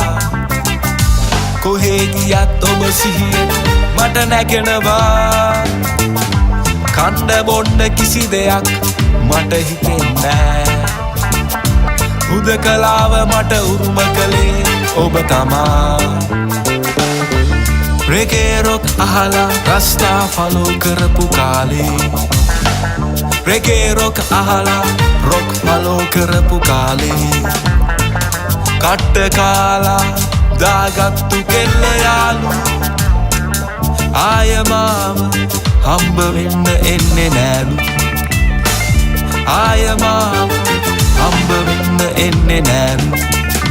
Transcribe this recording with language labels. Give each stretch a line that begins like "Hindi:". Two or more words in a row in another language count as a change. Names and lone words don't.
Sinhala: කොහේ ගියත් ඔබ සිහියෙන් මට නැගෙනවා කණ්ඩ බොන්න කිසි දෙයක් මට හිතෙන්නෑ හුදකලාව මට උරුම කළේ ඔබ තමා
English: Reggae rock
Sinhala: අහලා
English: rasta follow
Sinhala: කරපු කාලේ
English: Reggae rock
Sinhala: ahala
English: rock follow
Sinhala: කරපු කාලේ කට්ට කාලා දාගත්තු කෙල්ල යාළු ආය මාව හම්බ වෙන්න එන්නේ නෑලු ආය මාව හම්බ වෙන්න එන්නේ නෑලු